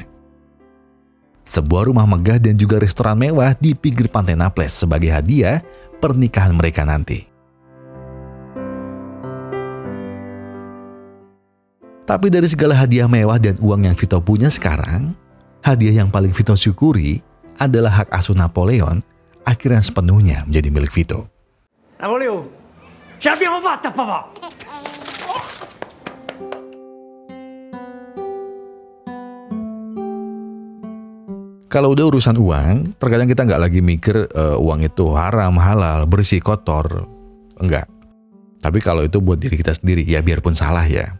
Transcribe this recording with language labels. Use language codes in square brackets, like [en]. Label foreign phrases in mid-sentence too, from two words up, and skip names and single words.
[id] Sebuah rumah megah dan juga restoran mewah di pinggir pantai Naples sebagai hadiah pernikahan mereka nanti. Tapi dari segala hadiah mewah dan uang yang Vito punya sekarang, hadiah yang paling Vito syukuri adalah hak asuh Napoleon akhirnya sepenuhnya menjadi milik Vito. [it] Napoleon, ce l'abbiamo fatta, papà! [id] Kalau udah urusan uang, terkadang kita nggak lagi mikir uang itu haram, halal, bersih, kotor. Enggak. Tapi kalau itu buat diri kita sendiri, ya biarpun salah ya.